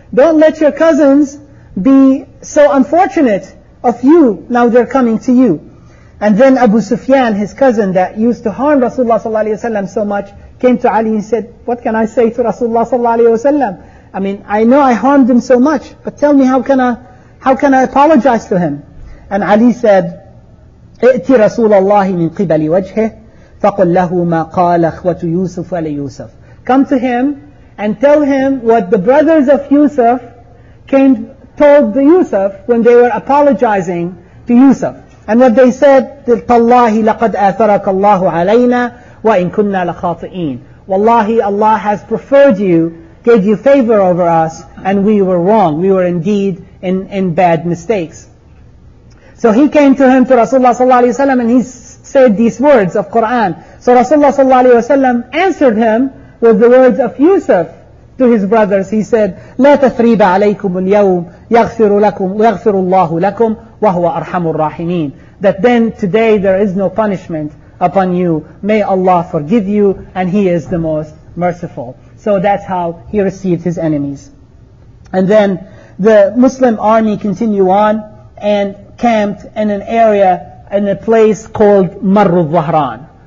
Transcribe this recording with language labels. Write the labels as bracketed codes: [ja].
[en] Don't let your cousins be so unfortunate of you, now they're coming to you. And then Abu Sufyan, his cousin that used to harm Rasulullah sallallahu alayhi wa sallam so much, came to Ali and said, what can I say to Rasulullah sallallahu alayhi wa sallam? I mean, I know I harmed him so much, but tell me how can I apologize to him? And Ali said, [ar] ائت رسول الله من قبل وجهه فقل له ما قال أخوة يوسف ليوسف. [en] Come to him and tell him what the brothers of Yusuf told the Yusuf when they were apologizing to Yusuf. And what they said, [ar] تالله لقد آثرك الله علينا وإن كنا لخاطئين. [en] Wallahi, Allah has preferred you, gave you favor over us, and we were wrong. We were indeed in bad mistakes. So he came to him, to Rasulullah sallallahu alayhi wa sallam, and he said these words of Quran. So Rasulullah sallallahu alayhi wa sallam answered him with the words of Yusuf to his brothers. He said, [ar] لا تثريب عليكم اليوم يغفر لكم ويغفر الله لكم وهو أرحم الراحمين. [en] That then today there is no punishment upon you. May Allah forgive you, and He is the most merciful. So that's how he received his enemies. And then the Muslim army continued on and camped in an area, in a place called Marru Dhahran.